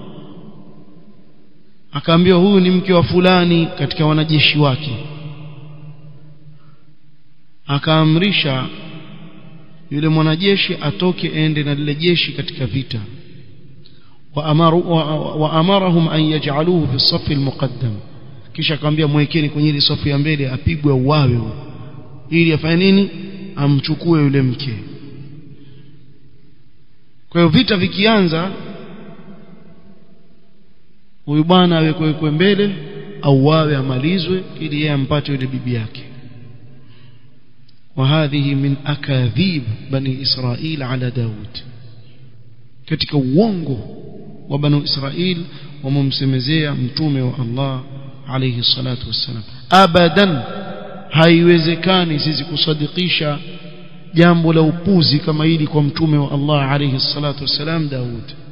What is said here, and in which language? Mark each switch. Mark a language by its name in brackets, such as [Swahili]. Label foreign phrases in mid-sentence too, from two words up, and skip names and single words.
[Swahili] akaambiwa huyu ni mke wa fulani katika wanajeshi wake akaamrisha yule mwanajeshi atoke ende na lile jeshi katika vita [Arabic] وأمرهم أن يجعله في الصف المقدم [Swahili] kisha akamwambia mwekeni kwenye ile safu ya mbele apigwe uwawe ili afanye nini amchukue yule mke. Kwa hiyo vita vikianza, huyu bwana awekwe mbele au wawe amalizwe ili yeye ampate yule bibi yake. [Arabic] وهذه من أكاذيب بني إسرائيل على داود. [Swahili] katika uongo wa bani Israil wamemsemezea mtume wa Allah [Arabic] عليه الصلاة والسلام. [Swahili] Abadan haiwezekani sisi kusadikisha jambo la upuzi kama hili kwa mtume wa Allah [Arabic] عليه الصلاة والسلام [Swahili] Daud.